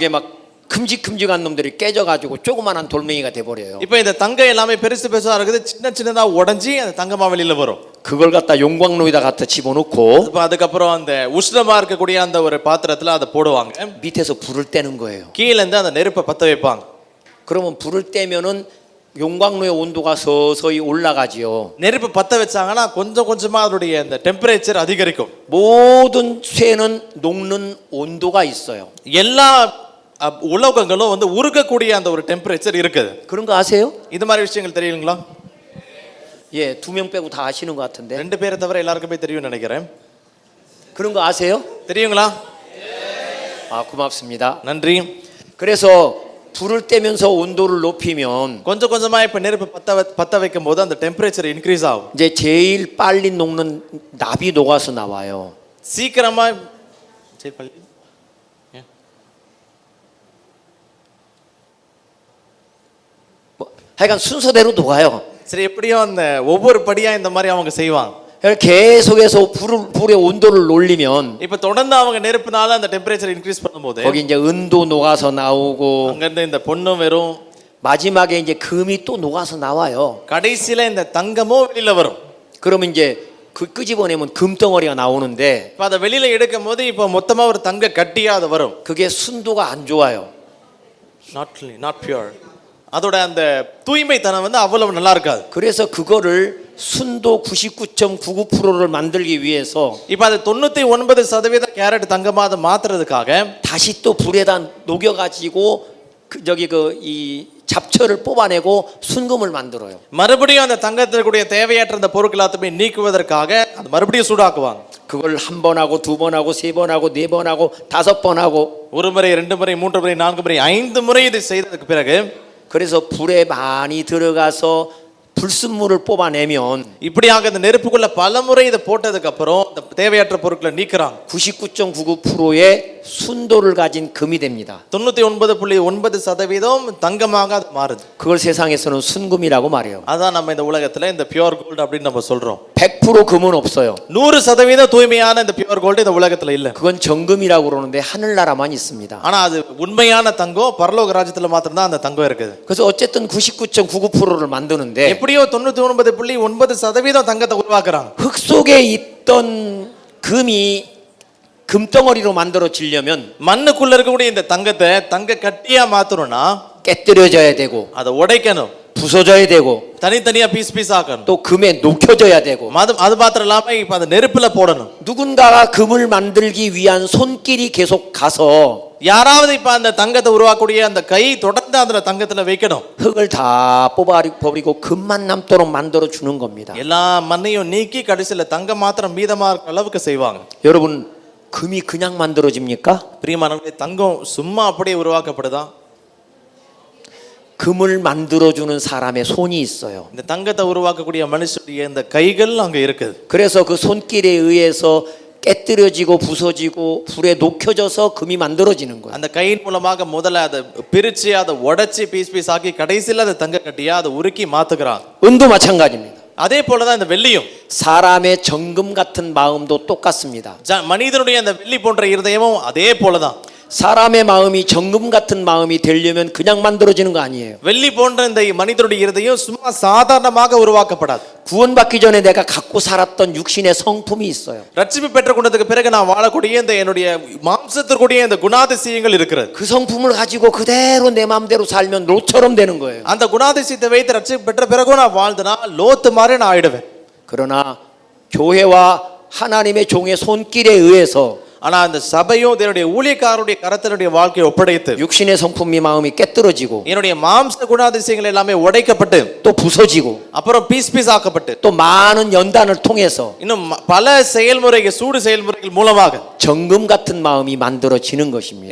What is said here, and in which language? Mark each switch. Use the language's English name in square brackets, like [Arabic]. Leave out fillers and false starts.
[Korean] 그게 막 큼직큼직한 놈들이 깨져가지고 조그만한 돌멩이가 돼버려요. [Tamil] இப்ப இந்த தங்கம் எல்லாமே பெருசா இருக்குது, சின்னதா உடைஞ்சி அந்த தங்கமா வெளியில வரும். [Korean] 그걸 갖다 용광로에다 갖다 집어넣고 [Tamil] இப்ப அதுக்கப்புறம் அந்த உஷ்ணமா இருக்கக்கூடிய அந்த ஒரு பாத்திரத்துல அதை போடுவாங்க. [Korean] 밑에서 불을 떼는 거예요. [Tamil] கீழ இருந்து அந்த நெருப்பை பத்த வைப்பாங்க. [Korean] 그러면 불을 떼면은 용광로의 온도가 서서히 올라가지요. [Tamil] நெருப்பு பத்த வச்சாங்கன்னா கொஞ்சம் கொஞ்சமா அதோடைய அந்த டெம்பரேச்சர் அதிகரிக்கும். [Korean] 모든 쇠는 녹는 온도가 있어요. [Tamil] எல்லா உலோகங்களும் உருகக்கூடிய அந்த ஒரு டெம்பரேச்சர் இருக்குது. [Korean] 그런 거 아세요? [Tamil] இது மாதிரி விஷயங்கள் தெரியுங்களா? [Korean] 예, 2명 빼고 다 아시는 것 같은데. [Tamil] ரெண்டு பேரை தவிர எல்லாருக்குமே தெரியும் நினைக்கிறேன். [Korean] 그런 거 아세요? [Tamil] தெரியுங்களா? [Korean] 아, 고맙습니다. [Tamil] நன்றி. [Korean] 그래서 불을 떼면서 온도를 높이면 [Tamil] கொஞ்சம் கொஞ்சமா இப்ப நெருப்பு பத்த வைக்கும் போது அந்த டெம்பரேச்சர் இன்க்ரீஸ் ஆகும். [Korean] 이제 제일 빨리 녹는 납이 녹아서 나와요. [Tamil] சீக்கிரமா [Korean] 제일 빨리 하여간 순서대로 녹아요. [Tamil] சரி, எப்படியோ அந்த ஒவ்வொரு படியா இந்த மாதிரி அவங்க செய்வாங்க. [Korean] 계속해서 불의 온도를 올리면 [Tamil] இப்ப தொடர்ந்து அவங்க நெருப்புனால அந்த டெம்பரேச்சர் இன்க்ரீஸ் பண்ணும்போது [Korean] 거기 이제 은도 녹아서 나오고 [Tamil] அங்க இருந்து இந்த பொன்னும் வெறும், [Korean] 마지막에 이제 금이 또 녹아서 나와요. [Tamil] கடைசியில இந்த தங்கமும் வெளியில வரும். [Korean] 그러면 이제 끄집어내면 금덩어리가 나오는데 [Tamil] இப்ப அதை வெளியில எடுக்கும் போது இப்ப மொத்தமா ஒரு தங்க கட்டியா அது வரும். [Korean] 그게 순도가 안 좋아요. [English] not pure. [Tamil] அதோட அந்த தூய்மைத்தனம் அவ்வளவு நல்லா இருக்காது. [Korean] 그래서 그거를 순도 99.99%를 만들기 위해서 [Tamil] இப்ப அது 99% கேரட் தங்கமா அதை மாத்துறதுக்காக [Korean] 다시 또 불에다 녹여가지고 이 잡초를 뽑아내고 순금을 만들어요. [Tamil] மறுபடியும் அந்த தங்கத்தில் கூடிய தேவையற்ற அந்த பொருட்கள் எல்லாத்தையுமே நீக்குவதற்காக அது மறுபடியும் சூடாக்குவாங்க. [Korean] 그걸 한 번 하고 두 번 하고 세 번 하고 네 번 하고 다섯 번 하고 [Tamil] ஒரு முறை, ரெண்டு முறை, மூன்று முறை, நான்கு முறை, 5 முறை இதை செய்ததுக்கு பிறகு [Korean] 그래서 불에 많이 들어가서 불순물을 뽑아내면 [Tamil] இப்படியாக இந்த நெருப்புக்குள்ள பல முறை இதை போட்டதுக்கு அப்புறம் இந்த தேவையற்ற பொருட்களை நீக்குறாங்க. [Korean] 99.99%의 순도를 가진 금이 됩니다. [Tamil] 99.9% தங்கமாக அது மாறுது. [Korean] 그걸 세상에서는 순금이라고 말해요. [Tamil] அதான் நம்ம இந்த உலகத்துல இந்த பியூர் கோல்ட் அப்படின்னு நம்ம சொல்றோம். [Korean] 100% 금은 없어요. [Tamil] 100% தூய்மையான இந்த பியூர் கோல்ட் இந்த உலகத்துல இல்ல. [Korean] 그건 정금이라고 그러는데 하늘나라만 있습니다. [Tamil] ஆனா அது உண்மையான தங்கம் பரலோக ராஜ்யத்துல மாத்திரம் தான் அந்த தங்கம் இருக்குது. [Korean] 그래서 어쨌든 99.99%를 만드는데 [Tamil] எப்படியோ 99.9% தங்கத்தை உருவாக்குறாங்க. [Korean] 흙 속에 있던 금이 금덩어리로 만들어지려면 [Tamil] மண்ணுக்குள்ள இருக்கக்கூடிய இந்த தங்கத்தை தங்க கட்டியா மாத்தணும்னா [Korean] 깨뜨려져야 되고 [Tamil] அதை உடைக்கணும், [Korean] 부서져야 되고 [Tamil] தனித்தனியா பீஸ் ஆக்கணும், [Korean] 또 금에 녹여져야 되고 [Tamil] அது மாத்திரம் இல்லாம இப்ப அந்த நெருப்புல போடணும். [Korean] 누군가가 금을 만들기 위한 손길이 계속 가서 [Tamil] யாராவது இப்ப அந்த தங்கத்தை உருவாக்கக்கூடிய அந்த கை தொடர்ந்து அந்த தங்கத்துல வைக்கணும். [Korean] 흙을 다 뽑아버리고 금만 남도록 만들어 주는 겁니다. [Tamil] எல்லா மண்ணையும் நீக்கி கடைசியில தங்கம் மாத்திரம் மீதமா இருக்கிற அளவுக்கு செய்வாங்க. [Korean] 여러분 금이 그냥 만들어집니까? [Tamil] பிரியமானவர்களே, தங்கம் சும்மா அப்படியே உருவாக்கப்படுதா? [Korean] 금을 만들어주는 사람의 손이 있어요. [Tamil] இந்த தங்கத்தை உருவாக்கக்கூடிய மனுஷனுடைய இந்த கைகள் அங்க இருக்குது. [Korean] 그래서 그 손길에 의해서 깨뜨려지고 부서지고 불에 녹여져서 금이 만들어지는 거예요. [Tamil] அந்த கையின் மூலமாக முதல்ல அதை பிரிச்சு அதை உடைச்சி பீஸ் ஆக்கி கடைசியில் அதை தங்க கட்டியா அதை உருக்கி மாத்துக்கிறான். [Korean] 은도 마찬가지입니다. [Tamil] அதே போலதான் இந்த வெள்ளியும் [Korean] 사람의 정금 같은 마음도 똑같습니다. [Tamil] மனிதனுடைய அந்த வெள்ளி போன்ற இருதயமும் அதே போலதான். [Korean] 사람의 마음이 정금 같은 마음이 되려면 그냥 만들어지는 거 아니에요. [Tamil] வெள்ளி போன்ற இந்த மனிதனுடைய இருதயம் சும்மா சாதாரணமாக உருவாக்கப்படாது. [Korean] 구원받기 전에 내가 갖고 살았던 육신의 성품이 있어요. [Tamil] ரட்சிப்பு பெற்றுக்கொண்டதுக்கு பிறகு நான் வாழக்கூடிய இந்த என்னுடைய மாம்சத்திற்குரிய இந்த குணாதிசயங்கள் இருக்கிறது. [Korean] 그 성품을 가지고 그대로 내 마음대로 살면 롯처럼 되는 거예요. [Tamil] அந்த குணாதிசயத்தை வைத்து ரட்சிப்பு பெற்ற பிறகு நான் வாழ்ந்தனா லோத்து மாதிரி நான் ஆயிடுவேன். [Korean] 그러나 교회와 하나님의 종의 손길에 의해서 [Tamil] ஆனா அந்த சபையும் என்னுடைய ஊழியக்காரருடைய கரத்தினுடைய வாழ்க்கையை ஒப்படைத்து [Korean] 육신의 성품이 마음이 깨뜨려지고 [Tamil] என்னுடைய மாம்ச குணாதிசயங்கள் எல்லாமே உடைக்கப்பட்டு [Korean] 또 부서지고 [Tamil] அப்புறம் பீஸ் ஆக்கப்பட்டு [Korean] 또 많은 연단을 통해서 [Tamil] இன்னும் பல செயல்முறைகள் சூடு செயல்முறைகள் மூலமாக [Korean] 정금 같은 마음이 만들어지는 것입니다.